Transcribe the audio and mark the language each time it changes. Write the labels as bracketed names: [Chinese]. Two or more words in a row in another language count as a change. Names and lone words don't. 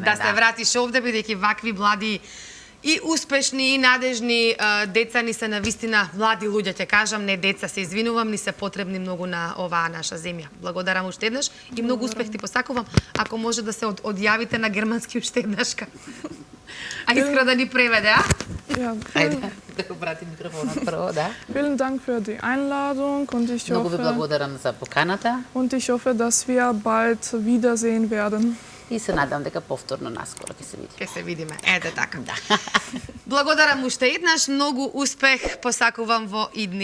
[Macedonian] Да се вратиш овде, бидејќи вакви млади и успешни и надежни деца ни се навистина млади луѓе, ќе кажам, не деца, се извинувам, ни се потребни многу на оваа наша земја. Благодарам уште еднаш и многу успех ти посакувам, ако може да се одјавите на германски уште еднашка. А Искра да ни преведе, а? [German] Ja, [Macedonian] Ајде, да го прати микрофонот прво, да. [German] Vielen Dank für die Einladung und ich [Macedonian] Многу ви [German] hoffe, [Macedonian] благодарам за поканата [German] dass wir bald wiedersehen werden. [Macedonian] и се надам дека повторно наскоро ќе се видиме. Ќе се видиме. Ете така. Благодарам уште еднаш, многу успех посакувам во идни